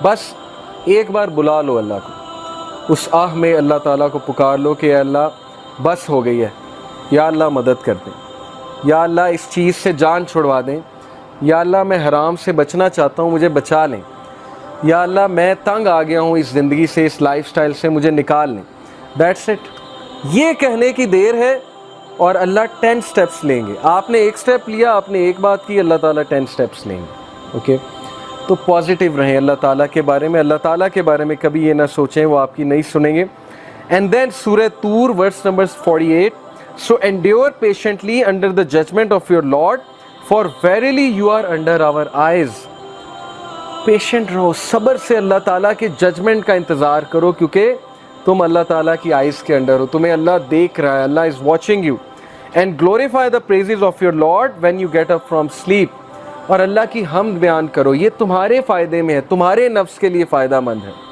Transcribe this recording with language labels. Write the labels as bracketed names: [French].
[Urdu] بس ایک بار بلا لو اللہ کو, اس آہ میں اللہ تعالیٰ کو پکار لو کہ اے اللہ بس ہو گئی ہے, یا اللہ مدد کر دیں, یا اللہ اس چیز سے جان چھڑوا دیں, یا اللہ میں حرام سے بچنا چاہتا ہوں, مجھے بچا لیں, یا اللہ میں تنگ آ گیا ہوں اس زندگی سے, اس لائف سٹائل سے, مجھے نکال لیں. [English] That's it. [Urdu] یہ کہنے کی دیر ہے اور اللہ 10 سٹیپس لیں گے. آپ نے ایک سٹیپ لیا, آپ نے ایک بات کی, اللہ تعالیٰ 10 سٹیپس لیں گے. اوکے, تو پازیٹیو رہیں اللہ تعالیٰ کے بارے میں, اللہ تعالیٰ کے بارے میں کبھی یہ نہ سوچیں وہ آپ کی نہیں سنیں گے. [English] And then سورہ طور verse number 48, so endure patiently under the judgment of your Lord, for verily you are under our eyes. [Urdu] Patient رہو, صبر سے اللہ تعالیٰ کے ججمنٹ کا انتظار کرو, کیونکہ تم اللہ تعالیٰ کی آئیز کے انڈر ہو, تمہیں اللہ دیکھ رہا ہے, [English] Allah is watching you. And glorify the praises of your Lord when you get up from sleep, [Urdu] اور اللہ کی حمد بیان کرو, یہ تمہارے فائدے میں ہے, تمہارے نفس کے لیے فائدہ مند ہے.